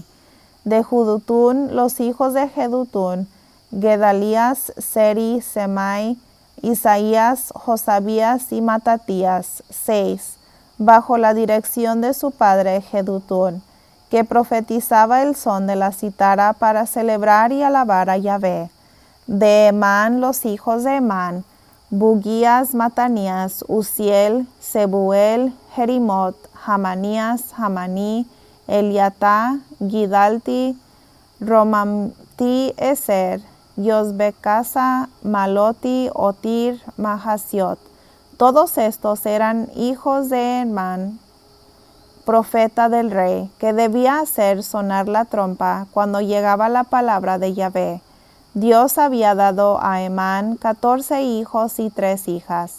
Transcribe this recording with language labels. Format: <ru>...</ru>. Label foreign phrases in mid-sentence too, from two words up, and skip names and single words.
<es>De Judutún, los hijos de Jedutún, Gedalías, Seri, Semai, Isaías, Josabías y Matatías, 6, bajo la dirección de su padre Jedutún, que profetizaba el son de la cítara para celebrar y alabar a Yahvé. De Emán, los hijos de Emán, Bugías, Matanías, Uziel, Sebuel, Jerimot, Hamanías, Hamaní, Eliatá, Gidalti, Romamti, Eser, Yosbecasa, Maloti, Otir, Mahasiot. Todos estos eran hijos de Emán, profeta del rey, que debía hacer sonar la trompa cuando llegaba la palabra de Yahvé. Dios había dado a Emán 14 hijos y 3 hijas.</es>